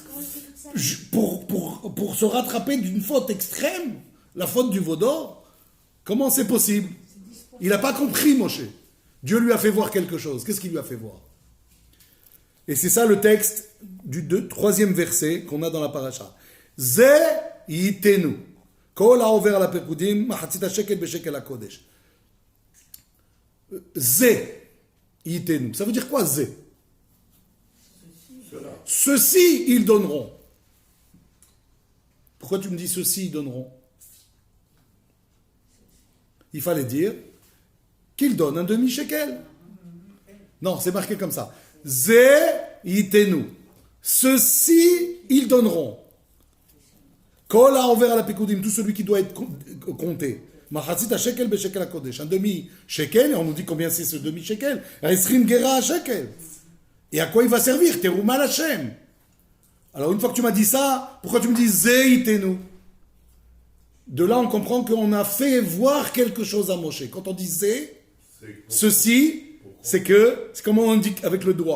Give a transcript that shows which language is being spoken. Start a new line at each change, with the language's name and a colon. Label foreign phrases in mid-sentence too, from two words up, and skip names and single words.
French: Pour se rattraper d'une faute extrême, la faute du veau d'or, comment c'est possible? Il n'a pas compris, Moshe. Dieu lui a fait voir quelque chose. Qu'est-ce qu'il lui a fait voir? Et c'est ça le texte du troisième verset qu'on a dans la paracha.
Hebrew: זה יתנו. כל העבר על הפקדים מחצית השקל בשקל הקדש. זה יתנו.
French: Ça veut dire quoi, ze? Ceux-ci, ils donneront. Pourquoi tu me dis ceux-ci, ils donneront? il fallait dire qu'il donne un demi-shekel. Non, c'est marqué comme ça.
Hebrew: זה יתנו.
French: Ceux-ci, ils donneront.
Hebrew: כל העבר על הפקדים,
French: tout celui qui doit être compté.
Hebrew: מחצית השקל בשקל הקדש.
French: Un demi-shekel, et on nous dit combien c'est ce demi-shekel.
Hebrew: עשרים גרה השקל.
French: Et à quoi il va servir?
Hebrew: תרומת השם.
French: Alors une fois que tu m'as dit ça, pourquoi tu me dis
Hebrew: זה יתנו?
French: De là, on comprend qu'on a fait voir quelque chose à Moshe. Quand on dit Zé, ceci, c'est comment on indique avec le doigt.